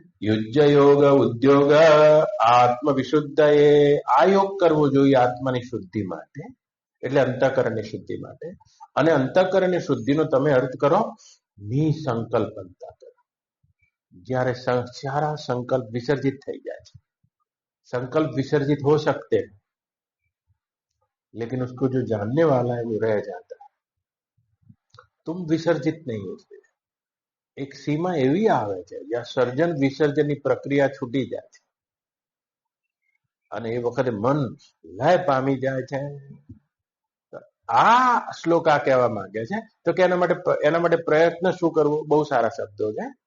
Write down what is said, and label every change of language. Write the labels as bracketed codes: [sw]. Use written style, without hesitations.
[gu] યુજ્ય યોગ ઉદ્યોગ આત્મ વિશુદ્ધ. આ યોગ કરવો જોઈએ આત્માની શુદ્ધિ માટે, એટલે અંતઃકરણની શુદ્ધિ માટે. અને અંતઃકરણની શુદ્ધિનો તમે અર્થ કરો નિસંકલ્પ અંતઃકરણ. જ્યારે સારા संकल्प विसर्जित થઈ જાય છે. [hi] संकल्प विसर्जित हो सकते हैं लेकिन उसको जो जानने वाला है वो रह जाता है. तुम विसर्जित नहीं होते. [gu] એક સીમા એવી આવે છે જ્યાં સર્જન વિસર્જનની પ્રક્રિયા છૂટી જાય છે અને એ વખતે મન લય પામી જાય છે. આ શ્લોક આ કહેવા માંગે છે. તો કે એના માટે પ્રયત્ન શું કરવો? બહુ સારા શબ્દો છે.